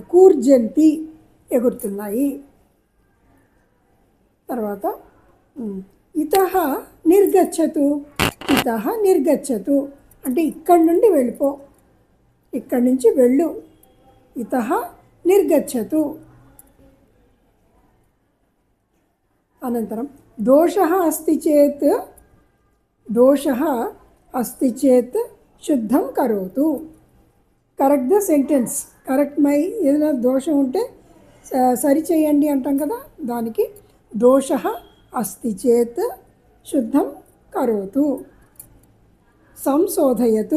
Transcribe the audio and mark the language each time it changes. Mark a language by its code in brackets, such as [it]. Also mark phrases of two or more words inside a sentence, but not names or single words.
[te] కూర్జంతి ఎగురుతున్నాయి. తర్వాత [sa] ఇతః నిర్గచ్చతు. ఇతః నిర్గచ్చతు [te] అంటే ఇక్కడి నుండి వెళ్ళిపో, ఇక్కడి నుంచి వెళ్ళు. [sa] ఇతః నిర్గచ్చతు. అనంతరం దోషः अस्ति चेत्, దోషः अस्ति चेत् శుద్ధం కరోతు. [en] correct the sentence. correct my [te] ఏదైనా దోషం ఉంటే సరిచేయండి అంటాం కదా, దానికి [sa] దోషः अस्ति చేత్ శుద్ధం కరోతు. సంశోధయతు.